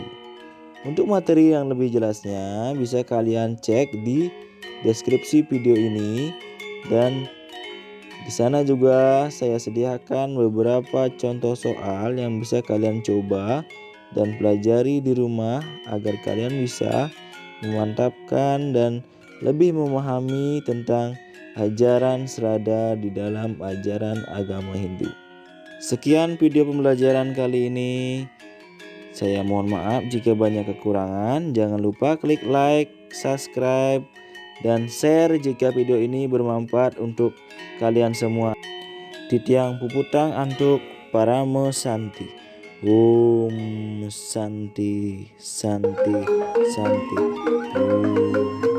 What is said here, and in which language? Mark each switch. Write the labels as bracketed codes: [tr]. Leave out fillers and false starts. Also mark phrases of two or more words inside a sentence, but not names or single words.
[id] Untuk materi yang lebih jelasnya bisa kalian cek di deskripsi video ini, dan di sana juga saya sediakan beberapa contoh soal yang bisa kalian coba dan pelajari di rumah agar kalian bisa memantapkan dan lebih memahami tentang ajaran Srada di dalam ajaran agama Hindu. Sekian video pembelajaran kali ini. Saya mohon maaf jika banyak kekurangan. Jangan lupa klik like, subscribe, dan share jika video ini bermanfaat untuk kalian semua. [ban] Titiang Puputang untuk [sa] Paramo Santi. Om Santi, Santi, Santi. Om.